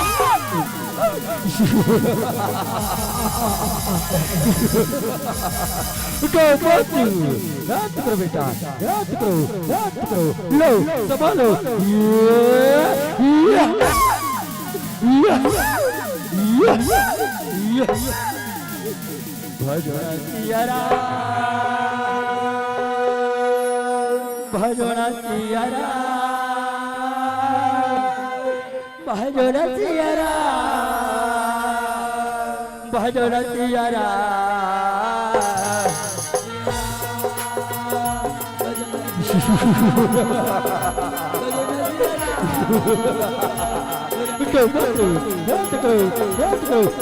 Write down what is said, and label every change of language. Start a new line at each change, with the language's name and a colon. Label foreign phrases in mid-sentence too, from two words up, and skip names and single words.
Hindi: उठो गोत्र याद करो बेटा याद करो लो संभालो या या या भजना सियारा भजना सियारा भजना सियारा भजना सियारा
English: Go, go, go, go, go,